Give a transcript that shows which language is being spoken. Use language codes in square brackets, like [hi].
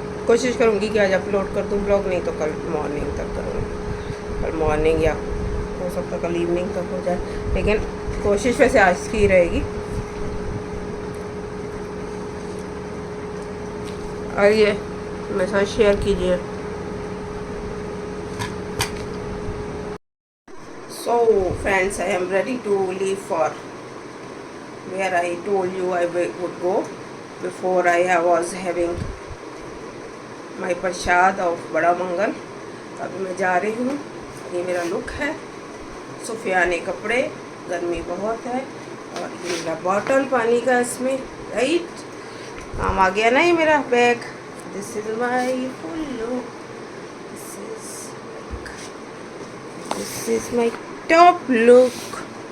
[hi] कोशिश करूँगी कि आज अपलोड कर दूँ ब्लॉग, नहीं तो कल मॉर्निंग तक करूँगी। कल मॉर्निंग या हो सकता कल इवनिंग तक हो जाए, लेकिन कोशिश वैसे आज की ही रहेगी। और ये मेरे साथ शेयर कीजिए। [en] So friends, I am ready to leave for where I told you I would go. Before I was having my prasad of Bada Mangal. [hi] अभी मैं जा रही हूँ। ये मेरा लुक है, सुफियाने कपड़े, गर्मी बहुत है, और ये मेरा बॉटल पानी का इसमें, राइट, काम आ गया ना ये मेरा bag. [en] This is my full look, this is my top look.